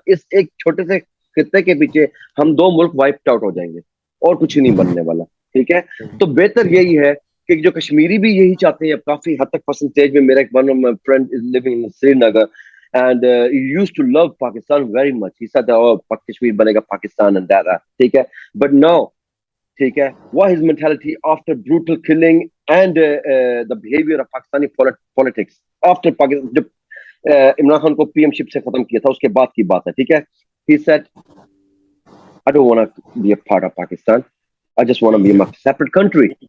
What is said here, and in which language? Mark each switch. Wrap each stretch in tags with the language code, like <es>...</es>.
<ur>اس ایک چھوٹے سے خطے کے پیچھے ہم 2 ملک وائپ آؤٹ ہو جائیں گے اور کچھ نہیں بننے والا. ٹھیک ہے، تو بہتر یہی ہے کہ جو کشمیری بھی یہی چاہتے ہیں. اب کافی حد تک پرسنٹیج میں میرا ایک</ur> <en>One of my friend is living in Srinagar and he used to love Pakistan very much. He said that, oh,</en> <ur>Kashmir banega Pakistan</ur> <en>and that.</en> <ur>ٹھیک ہے،</ur> <en>but no.</en> <ur>ٹھیک ہے،</ur> <en>what his mentality after brutal killing and the behavior of Pakistani politics after Pakistan,</en> <ur>جب عمران خان کو P M شپ سے ختم کیا تھا اس کے بعد کی بات ہے. ٹھیک ہے،</ur> <en>he said I don't want to be a part of Pakistan, I just want to be a separate country.</en>